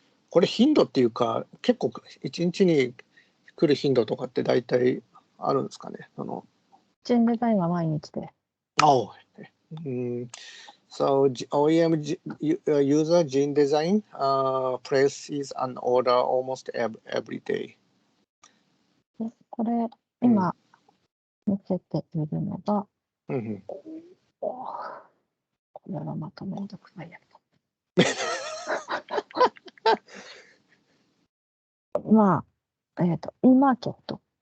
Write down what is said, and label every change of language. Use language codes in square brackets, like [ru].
[ja] これ頻度っていうか、結構1日に来る頻度とかって大体あるんですかね。ジンデザインは毎日で。 [en] Oh, so OEM user Gene Design places an order almost every day. [ja] でこれ、今見せているのが、これはまためんどくさいやつ。まあ、e マーケット。